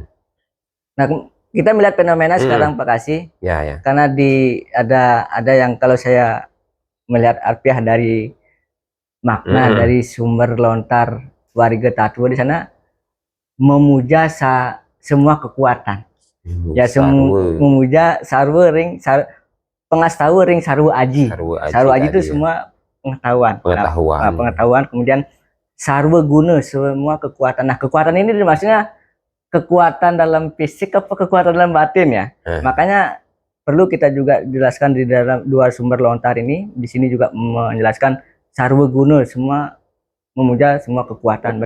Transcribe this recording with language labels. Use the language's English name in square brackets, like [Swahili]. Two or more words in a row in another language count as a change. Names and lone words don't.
[Indonesian] Nah, kita melihat fenomena sekarang, Pak Kasih, karena ada yang, kalau saya melihat arpiah dari makna dari sumber lontar Warga Tatwa di sana, memuja semua kekuatan. [Balinese] Memuja sarwa ring pengastawa ring sarwa aji. Sarwa aji [Indonesian] itu semua pengetahuan. Kemudian [Balinese] sarwa guna, [Indonesian] semua kekuatan. Nah, kekuatan ini maksudnya kekuatan dalam fisik apa kekuatan dalam batin ya. Makanya perlu kita juga jelaskan di dalam dua sumber lontar ini. Di sini juga menjelaskan [Balinese] sarwa guna, [Indonesian] semua memuja semua kekuatan.